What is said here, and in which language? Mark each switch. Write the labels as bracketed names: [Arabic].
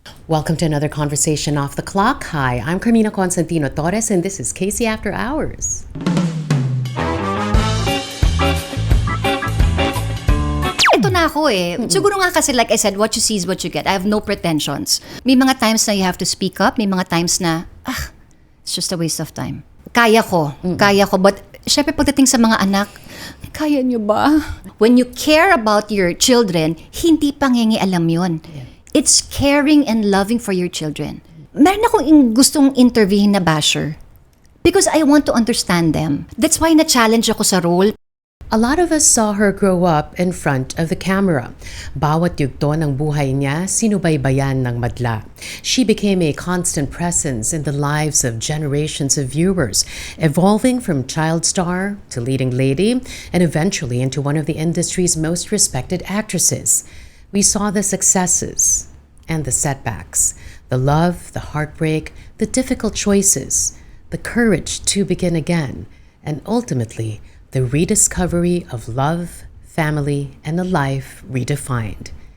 [English] Welcome to another conversation off the clock. Hi, I'm Carmina Constantino Torres, and this is Casey After Hours. [Filipino] Ito na ako eh. Siguro nga kasi [English] like I said, what you see is what you get. I have no pretensions. [Filipino] May mga times na [English] you have to speak up. May mga times na, it's just a waste of time. [Filipino] Kaya ko. But syempre pagdating sa mga anak, kaya nyo ba? [English] When you care about your children, [Filipino] hindi pangingialam yun. [English] It's caring and loving for your children. [Filipino] Meron akong gustong interviewin na basher [English] because I want to understand them. [Filipino] That's why na-challenge ako sa role. [English] A lot of us saw her grow up in front of the camera. [Filipino] Bawat yugto ng buhay niya, sinubaybayan ng madla. [English] She became a constant presence in the lives of generations of viewers, evolving from child star to leading lady, and eventually into one of the industry's most respected actresses. We saw the successes and the setbacks, the love, the heartbreak, the difficult choices, the courage to begin again, and ultimately, the rediscovery of love, family, and a life redefined.